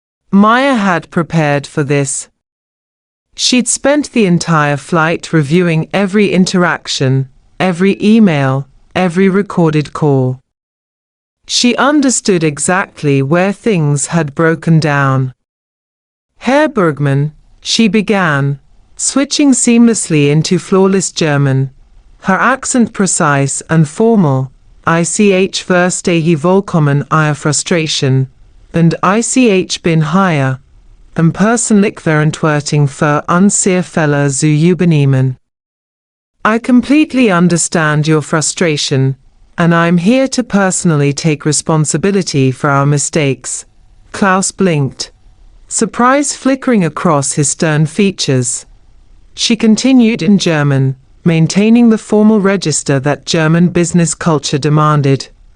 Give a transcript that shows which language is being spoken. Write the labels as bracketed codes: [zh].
[en] Maya had prepared for this. She'd spent the entire flight reviewing every interaction, every email, every recorded call. She understood exactly where things had broken down. Herr Bergmann, she began, switching seamlessly into flawless German, her accent precise and formal. [de] Ich verstehe vollkommen Ihre Frustration, und ich bin hier, persönlich verantwortlich für unsere Fehler zu übernehmen. [en] I completely understand your frustration, and I'm here to personally take responsibility for our mistakes. Klaus blinked, surprise flickering across his stern features. She continued in German, maintaining the formal register that German business culture demanded.